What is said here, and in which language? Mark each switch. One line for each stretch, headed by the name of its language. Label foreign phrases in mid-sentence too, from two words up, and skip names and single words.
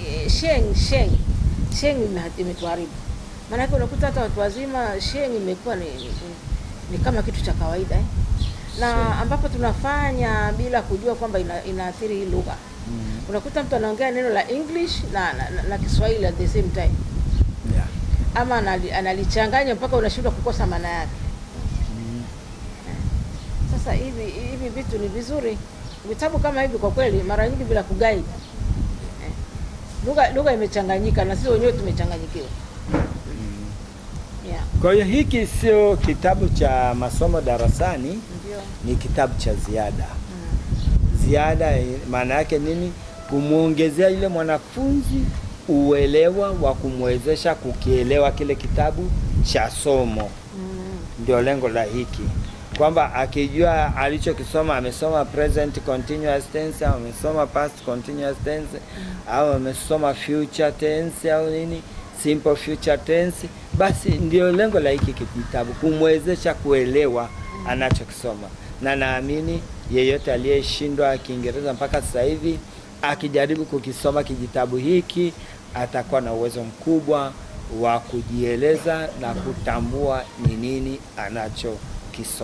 Swahili: Sheng imetuharibu, maanake unakuta hata watu wazima sheng imekuwa ni kama kitu cha kawaida na ambapo tunafanya bila kujua kwamba inaathiri hii lugha. Unakuta mtu anaongea neno la English na Kiswahili
English: at the same time,
Swahili: ama analichanganya mpaka unashindwa kukosa maana yake. Sasa hivi vitu ni vizuri, vitabu kama hivi kwa kweli, mara nyingi bila kuguide. Lugha imechanganyika na sisi wenyewe tumechanganyikiwa. Kwa hiyo hiki sio kitabu cha masomo darasani. Ndiyo. Ni kitabu cha ziada. Ziada maana yake nini? Kumuongezea yule mwanafunzi uelewa wa kumwezesha kukielewa kile kitabu cha somo. Ndio lengo la hiki, kwamba akijua alichokisoma, amesoma
English: present continuous tense,
Swahili: au amesoma past
English: continuous tense,
Swahili: au amesoma
English: future tense,
Swahili: au nini
English: simple future tense,
Swahili: Basi ndio lengo la hiki kitabu, kumwezesha kuelewa anachokisoma, na naamini yeyote aliyeshindwa Kiingereza mpaka sasa hivi akijaribu kukisoma kijitabu hiki atakuwa na uwezo mkubwa wa kujieleza na kutambua ni nini anachokisoma.